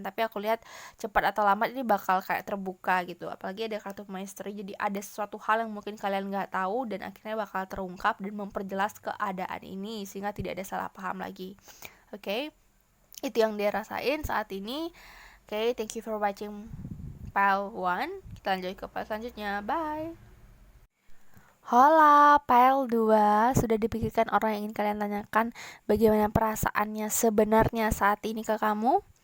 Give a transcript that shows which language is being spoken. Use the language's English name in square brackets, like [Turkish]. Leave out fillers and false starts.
[Indonesian] Tapi aku lihat cepat atau lambat ini bakal kayak terbuka gitu. Apalagi ada kartu maestri, jadi ada sesuatu hal yang mungkin kalian nggak tahu dan akhirnya bakal terungkap dan memperjelas keadaan ini sehingga tidak ada salah paham lagi. Oke, itu yang dia rasain saat ini. [English] Oke, thank you for watching pile 1. [Indonesian] Kita lanjut ke pile selanjutnya. Bye. Hola, pile 2. Sudah dipikirkan orang yang ingin kalian tanyakan bagaimana perasaannya sebenarnya saat ini ke kamu?